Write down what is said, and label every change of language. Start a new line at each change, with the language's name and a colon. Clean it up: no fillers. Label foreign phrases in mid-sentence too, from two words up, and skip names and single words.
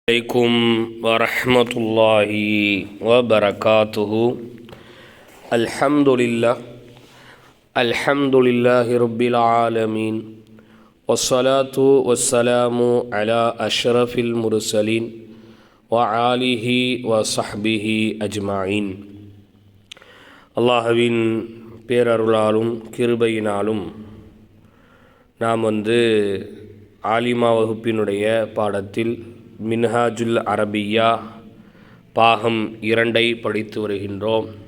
Arabic: عليكم ورحمة الله وبركاته. الحمد لله رب العالمين، والصلاة والسلام على أشرف المرسلين وآله وصحبه أجمعين.
Tamil: அல்லாஹ்வின் பேரருளாலும் கிருபையினாலும் நாம் ஆலிமா வகுப்பினுடைய பாடத்தில் மின்ஹாஜுல் அரபியா பாகம் 2 படித்து வருகின்றோம்.